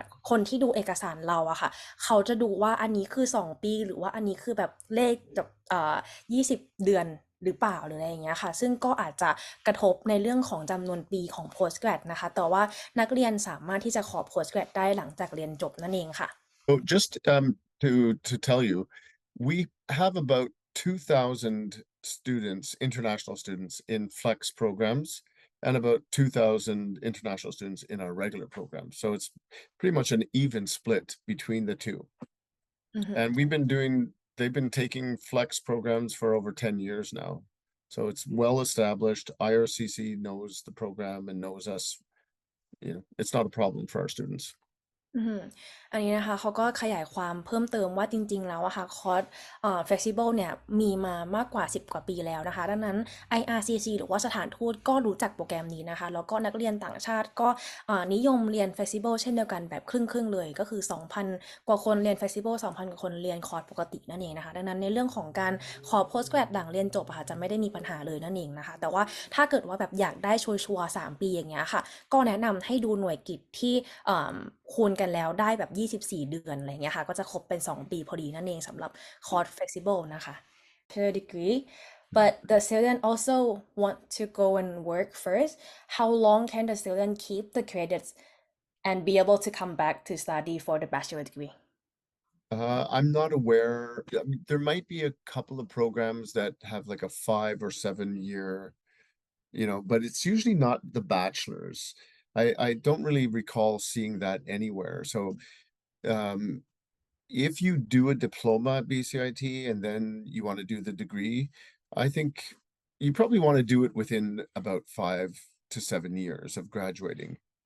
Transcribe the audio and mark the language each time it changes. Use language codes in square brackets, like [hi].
[th] คนที่ดูเอกสารเราอะค่ะเขาจะดูว่าอันนี้คือ2ปีหรือว่าอันนี้คือแบบเลขแบบ20เดือนหรือเปล่าหรืออะไรอย่างเงี้ยค่ะซึ่งก็อาจจะกระทบในเรื่องของจำนวนปีของ postgrad นะคะแต่ว่านักเรียนสามารถที่จะขอ postgrad ได้หลังจากเรียนจบนั่นเองค่ะ [en] So just to tell you, we have about 2,000 students, international students in flex programs, and about 2,000 international students in our regular program. So it's pretty much an even split between the two. And they've been taking flex programs for over 10 years now. So it's well established. IRCC knows the program and knows us. You know, it's not a problem for our students. [th] อันนี้นะคะเขาก็ขยายความเพิ่มเติมว่าจริงๆแล้วอะค่ะคอร์สflexible เนี่ยมีมามากกว่า10กว่าปีแล้วนะคะดังนั้น IRCC หรือว่าสถานทูตก็รู้จักโปรแกรมนี้นะคะแล้วก็นักเรียนต่างชาติก็ นิยมเรียน flexible เช่นเดียวกันแบบครึ่งๆเลยก็คือ 2,000 กว่าคนเรียน flexible 2,000 กว่าคนเรียนคอร์สปกตินั่นเองนะคะดังนั้นในเรื่องของการขอ postgrad หลังเรียนจบอะค่ะจะไม่ได้มีปัญหาเลยนั่นเองนะคะแต่ว่าถ้าเกิดว่าแบบอยากได้ชัวร์ๆ3ปีอย่างเงี้ยค่ะก็แนะนำให้ดูหน่วยกิตที่ คูณกันแล้วได้แบบ24เดือนอะไรเงี้ยค่ะก็จะครบเป็น2ปีพอดีนั่นเองสำหรับคอร์ส flexible นะคะ [en] bachelor degree but the student also want to go and work first how long can the student keep the credits and be able to come back to study for the bachelor degree I'm not aware. I mean, there might be a couple of programs that have like a 5 or 7 year, but it's usually not the bachelor's. I don't really recall seeing that anywhere. So if you do a diploma at Bcit and then you want to do the degree, I think you probably want to do it within about 5 to 7 years of graduating.